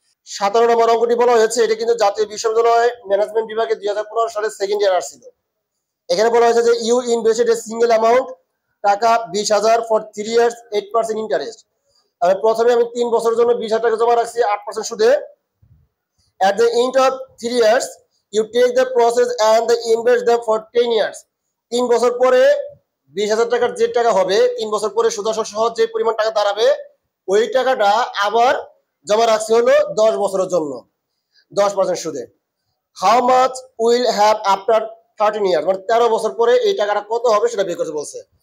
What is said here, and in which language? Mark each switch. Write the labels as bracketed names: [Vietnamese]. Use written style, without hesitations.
[Bangla] 17 নম্বর অঙ্কটি বলা হয়েছে, এটা কিন্তু জাতীয় বিশ্ববিদ্যালয় ম্যানেজমেন্ট বিভাগে 2015 সালে সেকেন্ড ইয়ার আসছিল। এখানে বলা হয়েছে যে [English] You invested a single amount taka 20,000 for 3 years 8% interest. [Bangla] তাহলে প্রথমে আমি 3 বছরের জন্য 20,000 টাকা জমা রাখছি 8% সুদে। [English] At the end of 3 years, you take the process and the invest them for 10 years. [Bangla] 3 বছর পরে 20,000 টাকার যে টাকা হবে, 3 বছর পরে সুদসহ সহ যে পরিমাণ টাকা দাঁড়াবে, ওই টাকাটা আবার জমা রাখছি হলো 10 বছরের জন্য 10% সুদে। [English] how much will have after 13 year, [Bangla] মানে 13 বছর পরে এই টাকাটা কত হবে সেটা বের করতে বলছে।